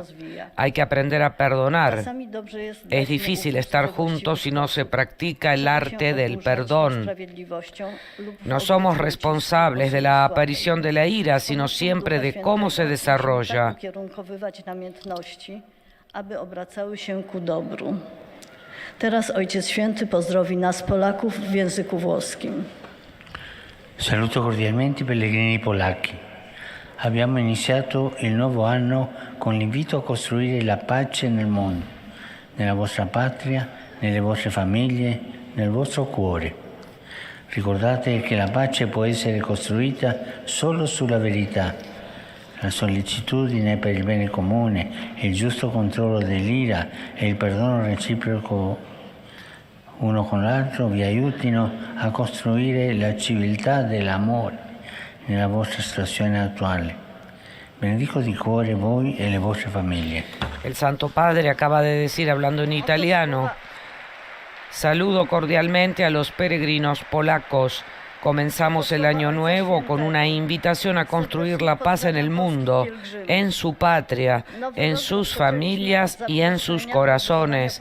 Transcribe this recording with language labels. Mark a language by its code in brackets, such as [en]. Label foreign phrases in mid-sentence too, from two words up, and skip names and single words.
[es] Hay que aprender a perdonar. Es difícil estar juntos si no se practica el arte del perdón. No somos responsables de la aparición de la ira, sino siempre de cómo se desarrolla. [pl] Teraz Ojciec Święty pozdrowi nas Polaków w języku włoskim. [it] Saluto cordialmente i pellegrini polacchi. Abbiamo iniziato il nuovo anno con l'invito a costruire la pace nel mondo, nella vostra patria, nelle vostre famiglie, nel vostro cuore. Ricordate che la pace può essere costruita solo sulla verità. La sollecitudine per il bene comune, il giusto controllo dell'ira e il perdono reciproco uno con l'altro vi aiutino a costruire la civiltà dell'amore nella vostra situazione attuale. Benedico di cuore voi e le vostre famiglie. [es] El Santo Padre acaba de decir, hablando en italiano, saludo cordialmente a los peregrinos polacos. Comenzamos el año nuevo con una invitación a construir la paz en el mundo, en su patria, en sus familias y en sus corazones.